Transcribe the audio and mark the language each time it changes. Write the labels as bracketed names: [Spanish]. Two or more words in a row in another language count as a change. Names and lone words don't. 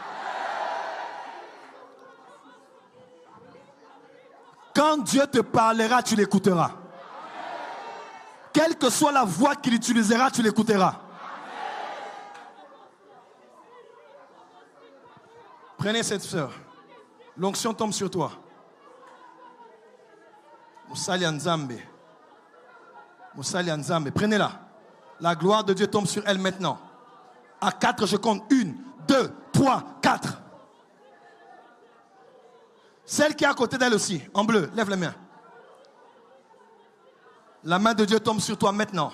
[French] Quand Dieu te parlera, tu l'écouteras. Quelle que soit la voix qu'il utilisera, tu l'écouteras. Prenez cette sœur. L'onction tombe sur toi. [Lingala] Musali Nzambe. Musali Nzambe. Prenez-la. [French] La gloire de Dieu tombe sur elle maintenant. À 4, je compte. 1, 2, 3, 4. Celle qui est à côté d'elle aussi, en bleu, lève les mains. La main de Dieu tombe sur toi maintenant.